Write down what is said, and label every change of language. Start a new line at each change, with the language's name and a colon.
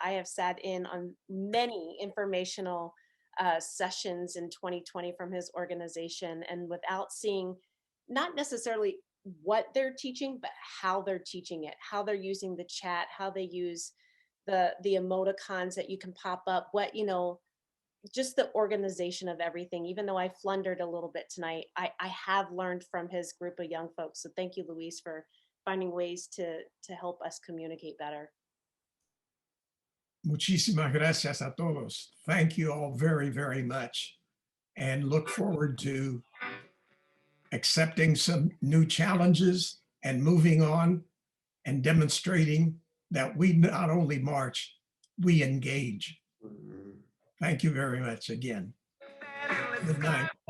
English: I have sat in on many informational sessions in 2020 from his organization, and without seeing not necessarily what they're teaching, but how they're teaching it, how they're using the chat, how they use the emoticons that you can pop up, what, you know, just the organization of everything. Even though I flundered a little bit tonight, I have learned from his group of young folks. So thank you, Luis, for finding ways to help us communicate better.
Spanish: Muchísimas gracias a todos.
English: Thank you all very, very much, and look forward to accepting some new challenges and moving on and demonstrating that we not only march, we engage. Thank you very much again. Good night.